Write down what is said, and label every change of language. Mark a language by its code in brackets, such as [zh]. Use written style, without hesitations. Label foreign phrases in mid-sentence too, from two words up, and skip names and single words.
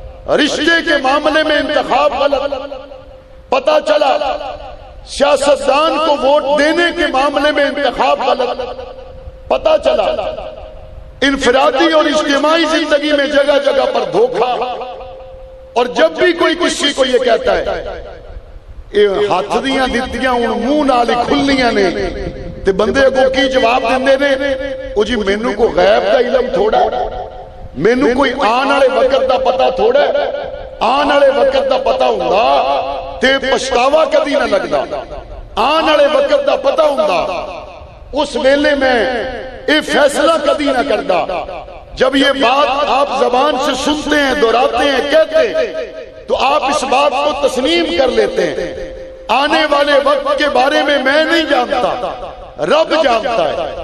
[ur] رشتے کے معاملے میں انتخاب غلط، پتا چلا سیاستدان کو ووٹ دینے کے معاملے میں انتخاب غلط، پتا چلا انفرادی اور اجتماعی زندگی میں جگہ جگہ پر دھوکہ۔ اور جب بھی کوئی کسی کو یہ کہتا [pa] ہے یہ ہاتھ دیاں دتیاں ہن منہ نال کھلیاں نے تے بندے کو کی جواب دیندے نے، او جی مینوں کو غیب دا علم تھوڑا، مینوں کوئی آن والے وقت دا پتہ تھوڑا، آن والے وقت دا پتہ ہوندا تے پچھتاوا کدی نہ لگدا، آن والے وقت دا پتہ ہوندا اس ویلے [ur] میں یہ فیصلہ کبھی نہ کرتا۔ جب یہ بات آپ زبان سے سنتے ہیں، دہراتے ہیں، کہتے ہیں تو آپ اس بات کو تسلیم کر لیتے ہیں۔ آنے والے وقت کے بارے میں نہیں جانتا، رب جانتا ہے۔